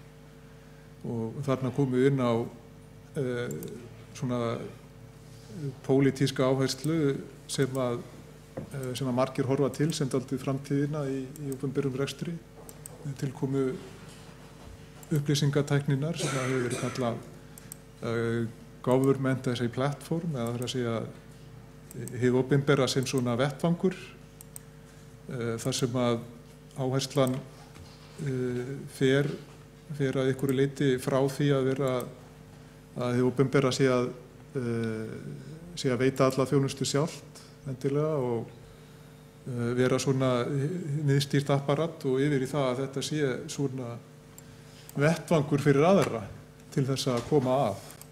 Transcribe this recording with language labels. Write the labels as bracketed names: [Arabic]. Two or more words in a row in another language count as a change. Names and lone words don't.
[Icelandic] Og þarna komum við inn á svona pólitíska áherslu sem að margir horfa til sem dálítið framtíðina í opinberum rekstri. Tilkomu upplýsingatækninnar sem að hefur verið kallað [English] government as a platform [Icelandic] eða það er að segja hið opinbera sem svona vettvangur þar sem að áherslan fer að einhverju leyti frá því að vera að hið opinbera sé að veita alla þjónustu sjálft endilega og vera svona miðstýrt apparat og yfir í það að þetta sé svona vettvangur fyrir aðra til þess að koma að